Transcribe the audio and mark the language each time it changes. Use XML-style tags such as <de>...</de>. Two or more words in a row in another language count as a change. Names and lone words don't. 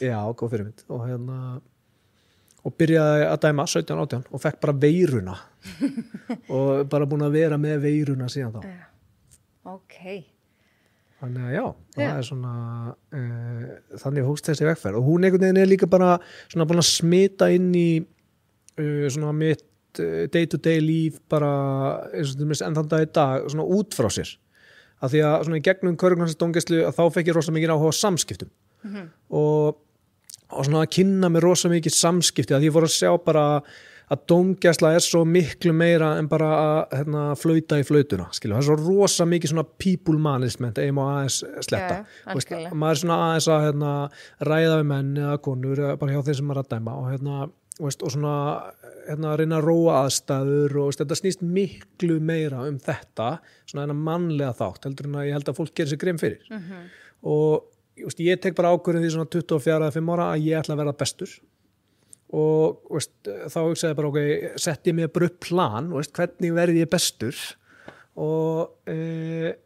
<is>Já, góð fyrirmynd og byrjaði að dæma 17-18 og fekk bara veiruna og bara búin að vera með veiruna síðan þá. Okay. Þannig að já, það svona þannig hófst þessi vegferð og hún einhvern veginn líka bara svona búin að smita inn í svona mitt</is> <en>day-to-day</en> <is>líf bara eins og enn þann dag í dag svona út frá sér. Af því að svona í gegnum Köfuruglæðarins dómgæslu að þá fekk ég rosa mikið áhuga á samskiptum og svona að kynna mér rosa mikið samskipti að ég fór að sjá bara að dómgæsla svo miklu meira en bara að flauta í flautuna það svo rosa mikið svona</is> <en>people management</en> <is>má aðeins sletta maður svona aðeins að ræða við menn eða konur bara hjá þeim sem maður að dæma og svona reyna að róa aðstæður og þetta snýst miklu meira þetta svona mannlega þátt heldur en að ég held að fólk gerir sig grein fyrir og ég tek bara ákvörðun því svona 24-5 ára að ég ætla að verða bestur og þá hugsaði bara setti ég mig bara upp plan hvernig verði ég bestur og</is>